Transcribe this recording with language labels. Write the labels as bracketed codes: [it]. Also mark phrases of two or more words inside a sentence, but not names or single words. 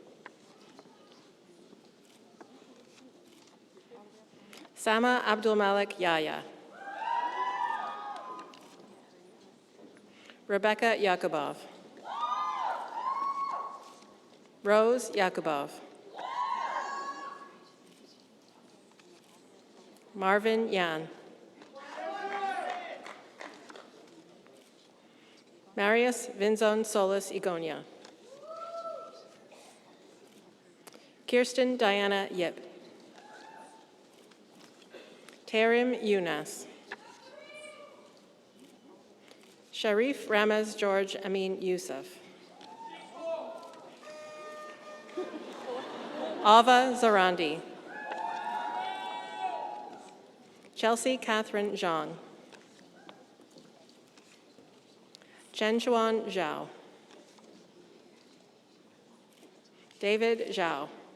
[en] Sama Abdulmalik Yahya. Rebecca Yakubov. Rose Yakubov. Marvin Yan. Marius Vinzon Solis Igonia. Kirsten Diana Yip. Tarim Yunas. Sharif Ramaz George Amin Yusuf. Ava Zarandi. Chelsea Catherine Zhang. Chen Chuan Zhao. David Zhao.